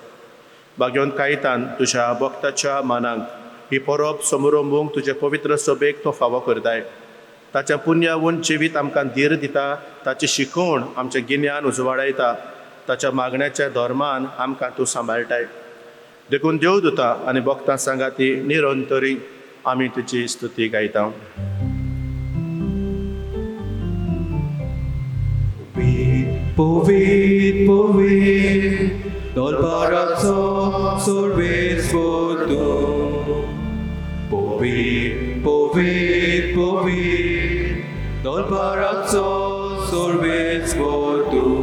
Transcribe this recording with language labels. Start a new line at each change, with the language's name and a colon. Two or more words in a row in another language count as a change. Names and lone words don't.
Konkani: बागेंत कायतान तुज्या भक्ताच्या मानांक ही परब समोरंबूंक तुजे पवित्र सभेक तो फावो करताय. ताच्या पुण्यावून जिवीत आमकां धीर दिता, ताची शिकवण आमचें गिन्यान उजवाडायता, ताच्या मागण्याच्या धर्मान आमकां तूं सांबाळटाय. देखून देव दिता आनी भक्तां सांगाती निरंतरी आमी तुजी स्तुती गायता. Povit, povit, dolbaraco sorvespo tu. Povit, povit, povit, dolbaraco sorvespo tu.